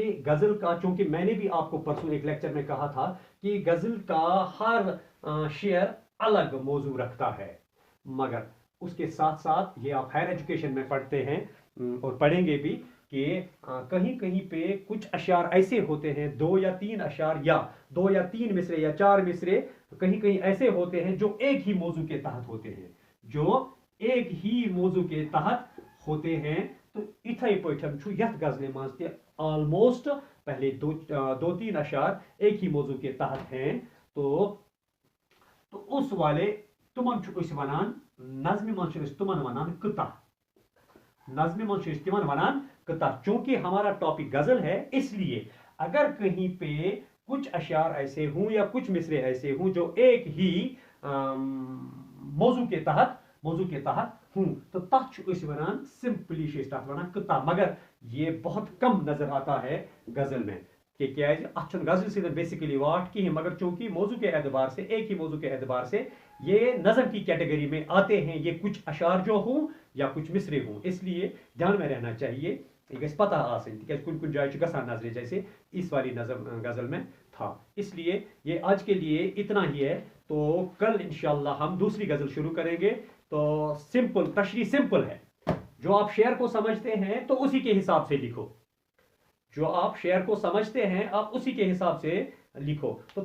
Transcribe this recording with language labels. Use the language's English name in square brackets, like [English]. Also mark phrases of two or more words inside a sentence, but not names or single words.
[Urdu] غزل کا چونکہ میں نے بھی آپ کو پرسوں ایک لیکچر میں کہا تھا کہ غزل کا ہر شعر الگ موضوع رکھتا ہے مگر اس کے ساتھ ساتھ یہ آپ [English] higher education [Urdu] میں پڑھتے ہیں اور پڑھیں گے بھی کہ کہیں پہ کچھ اشعار ایسے ہوتے ہیں 2 یا 3 اشعار یا 2 یا 3 مصرے یا 4 مصرے کہیں ایسے ہوتے ہیں جو ایک ہی موضوع کے تحت ہوتے ہیں تو [Kashmiri] اتھائی پٲٹھۍ چھُ یتھ غزلہِ منٛز تہِ آلموسٹ [Urdu] پہلے 2-3 اشعار ایک ہی موضوع کے تحت ہیں تو اس والے [Kashmiri] تمن چھُ أسۍ ونان نظمہِ منٛز چھِ أسۍ تمن ونان [Urdu] قطع چونکہ ہمارا ٹاپک غزل ہے اس لیے اگر کہیں پہ کچھ اشعار ایسے ہوں یا کچھ مصرے ایسے ہوں جو ایک ہی موضوع کے تحت ہوں تو [Kashmiri] تتھ چھُ أسۍ ونان [Urdu] سمپلی [Kashmiri] چھِ أسۍ تتھ ونان [Urdu] قطع مگر یہ بہت کم نظر آتا ہے غزل میں کہ [Kashmiri] کیازِ اتھ چھُنہٕ غزل سۭتۍ [English] basically what [Urdu] کہیں مگر چونکہ موضوع کے اعتبار سے ایک ہی موضوع کے اعتبار سے یہ نظم کی کیٹیگری میں آتے ہیں یہ کچھ اشعار جو ہوں یا کچھ مصرے ہوں اس لیے دھیان میں رہنا چاہیے یہ [Kashmiri] گژھِ پتہ آسن تکیازِ کن جائے چھُ گژھان نظرِ [Urdu] جیسے اس والی غزل میں تھا اس لیے یہ آج کے لیے اتنا ہی ہے تو کل انشاءاللہ ہم دوسری غزل شروع کریں گے تو تشریح سمپل ہے جو آپ شعر کو سمجھتے ہیں تو اسی کے حساب سے لکھو جو آپ شعر کو سمجھتے ہیں آپ اسی کے حساب سے لکھو تو